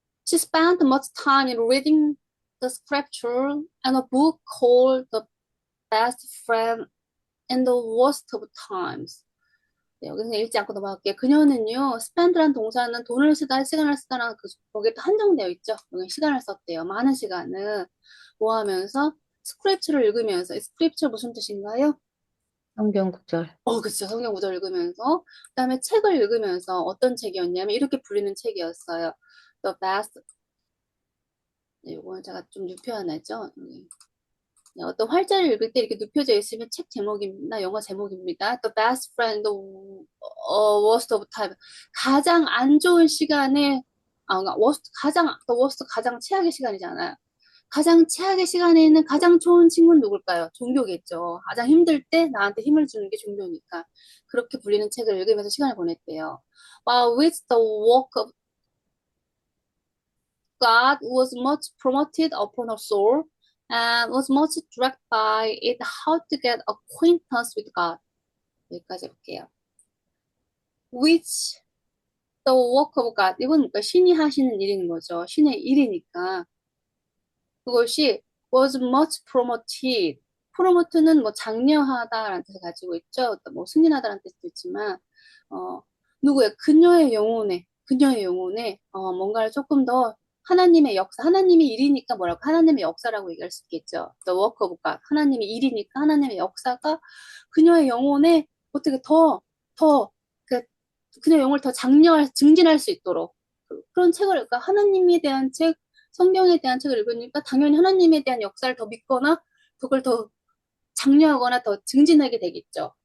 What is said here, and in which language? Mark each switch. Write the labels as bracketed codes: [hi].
[en] She spent much time in reading the scripture and a book called The Best Friend in the Worst of Times. [ko] 네, 여기서 읽지 않고 넘어갈게요. 그녀는요, spend란 동사는 돈을 쓰다, 시간을 쓰다라는 거기에 또 한정되어 있죠. 여기 시간을 썼대요. 많은 시간을. 뭐 하면서? 스크립처를 읽으면서. 스크립처 무슨 뜻인가요? 성경 구절. 그쵸. 성경 구절 읽으면서. 그 다음에 책을 읽으면서 어떤 책이었냐면 이렇게 불리는 책이었어요. [en] The Best. [ko] 네, 이거는 제가 좀 눕혀놨죠. 네, 어떤 활자를 읽을 때 이렇게 눕혀져 있으면 책 제목입니다. 영어 제목입니다. [en] The best friend, the worst of time. [ko] 가장 안 좋은 시간에, 그러니까 [en] the worst, [ko] 가장 최악의 시간이잖아요. 가장 최악의 시간에 있는 가장 좋은 친구는 누굴까요? 종교겠죠. 가장 힘들 때 나한테 힘을 주는 게 종교니까. 그렇게 불리는 책을 읽으면서 시간을 보냈대요. [en] While with the work of God was much promoted upon her soul and was much dragged by it how to get acquaintance with God. [ko] 여기까지 해볼게요. [en] Which the work of God. [ko] 이건 그러니까 신이 하시는 일인 거죠. 신의 일이니까. 그것이 [en] was much promoted. [ko] promote는 뭐 장려하다라는 뜻을 가지고 있죠. 뭐 승진하다라는 뜻도 있지만, 누구의 그녀의 영혼에, 뭔가를 조금 더 하나님의 역사, 하나님의 일이니까 뭐라고, 하나님의 역사라고 얘기할 수 있겠죠. [en] The work of God. [ko] 하나님의 일이니까 하나님의 역사가 그녀의 영혼에 어떻게 그, 그녀의 영혼을 더 증진할 수 있도록 그런 책을, 그러니까 하나님에 대한 책, 성경에 대한 책을 읽으니까 당연히 하나님에 대한 역사를 더 믿거나 그걸 더 장려하거나 더 증진하게 되겠죠.